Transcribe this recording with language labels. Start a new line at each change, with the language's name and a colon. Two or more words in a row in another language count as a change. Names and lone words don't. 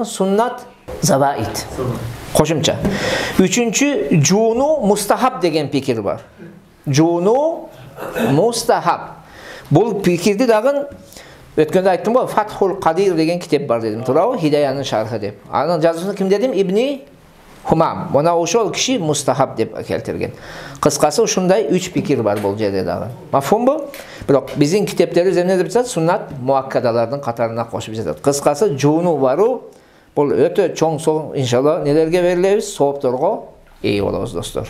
Arabic: سنة زوائد.
Kyrgyz: Кошумча. Үчүнчү жууну мустахаб деген пикир бар. Жууну мустахаб. Бул пикирди дагы өткөндө айттым го, Фатхул Кадир деген китеп бар дедим, туурабы? Хидаянын шархы деп. Анын жазуусун ким дедим? Ибни Humam. Muna ошол киши мустахаб деп келтирген. Кыскасы ушундай 3 пикир бар бул жерде дагы. Мафхумбу? Бирок биздин китептерибиз эмне деп жатат? Суннат муаккадалардын катарына кошуп жатат. Кыскасы жуунуу баруу бул өтө чоң иншалла нелерге берилебиз, соопторго ээ болобуз достор.